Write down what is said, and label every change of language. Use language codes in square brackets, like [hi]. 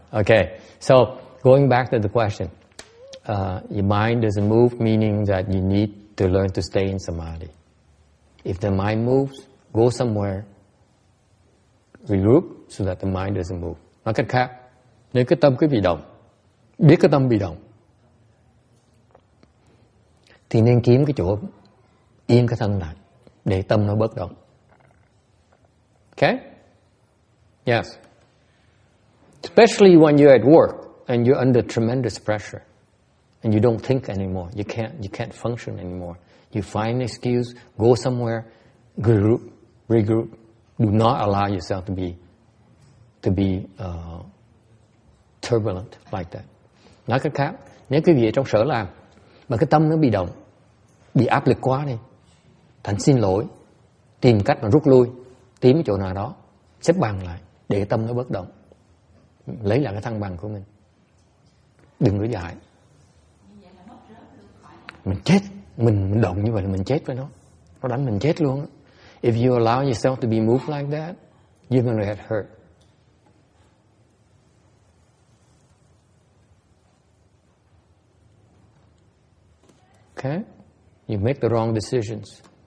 [en] Okay, so going back to the question, your mind doesn't move, meaning that you need to learn to stay in samadhi. If the mind moves, go somewhere, regroup so that the mind doesn't move. [vi] Nói cách khác, nếu cái tâm cứ bị động, biết cái tâm bị động, thì nên kiếm cái chỗ yên cái thân lại để tâm nó bớt động. [en] Okay? Yes. Especially when you're at work and you're under tremendous pressure and you don't think anymore, you can't function anymore. You find an excuse, go somewhere, regroup. Do not allow yourself to be turbulent like that. [vi] Nói cách khác, nếu quý vị ở trong sở làm mà cái tâm nó bị động, bị áp lực quá đi, thành xin lỗi, tìm cách mà rút lui, tìm cái chỗ nào đó, xếp bằng lại để tâm nó bớt động, lấy lại cái thăng bằng của mình. Đừng có dại. Mình chết, mình động như vậy là mình chết với nó đánh mình chết luôn. [en] If you allow yourself to be moved like that, you're going to get hurt. Okay? You make the wrong decisions.